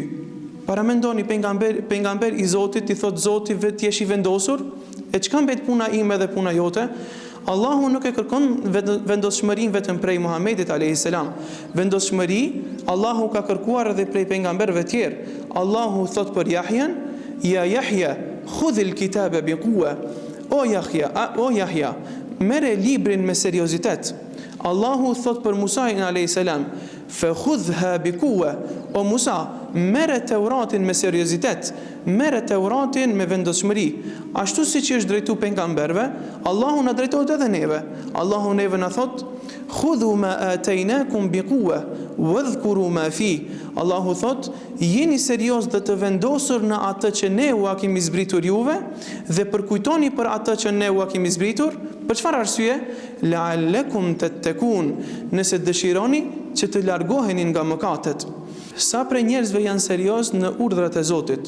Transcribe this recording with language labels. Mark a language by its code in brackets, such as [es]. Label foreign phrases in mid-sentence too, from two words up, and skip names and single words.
[sq] Paramendoni, pejgamber i Zotit i thot Zoti vetë jesh i vendosur, e çka mbet puna ime dhe puna jote? Allahu nuk e kërkon vendoshmërinë vetëm prej Muhamedit [ar] عليه السلام. [sq] Vendoshmëri Allahu ka kërkuar edhe prej pejgamberëve të tjerë. Allahu thot për Yahyan: [ar] "يا يحيى خذ الكتاب بقوة", [sq] o Yahya, merre librin me seriozitet. Allahu thot për Musa [ar] عليه السلام: "فخذها بقوة", [sq] o Musa, merre Teuratin me seriozitet, merre Teuratin me vendoshmëri. Ashtu siç është drejtu pejgamberëve, Allahu na drejtohet edhe neve. Allahu neve na thot: [ar] "خذوا ما آتيناكم بقوة واذكروا ما في". [sq] Allahu thot: jeni serioz dhe të vendosur në atë që ne u kemi zbritur juve dhe përkujtoni për atë që ne u kemi zbritur. Për çfarë arsye? [ar] لعلكم تتقون, [sq] nëse dëshironi që të largoheni nga mëkatet. Sa prej njerëzve janë serioz në urdhrat e Zotit?